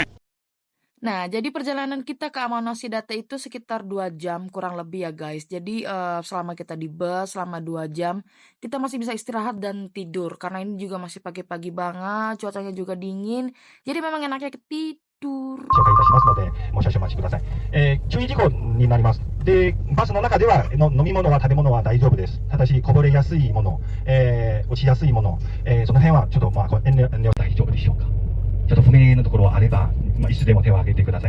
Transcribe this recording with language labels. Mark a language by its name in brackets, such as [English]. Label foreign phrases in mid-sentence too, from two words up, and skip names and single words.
[Indonesian] Nah, jadi perjalanan kita ke Amano Hashidate itu sekitar 2 jam kurang lebih ya guys. Jadi selama kita di bus selama 2 jam, kita masih bisa istirahat dan tidur. Karena ini juga masih pagi-pagi banget, cuacanya juga dingin. Jadi memang enaknya tidur. [Japanese] 紹介いたしますので、もう少々お待ちください。注意事項になります。で、バスの中では飲み物は食べ物は大丈夫です。ただし、こぼれやすいもの、落ちやすいもの、その辺はちょっと遠慮大丈夫でしょうか。ちょっと不明なところはあれば、いつでも手を挙げてください。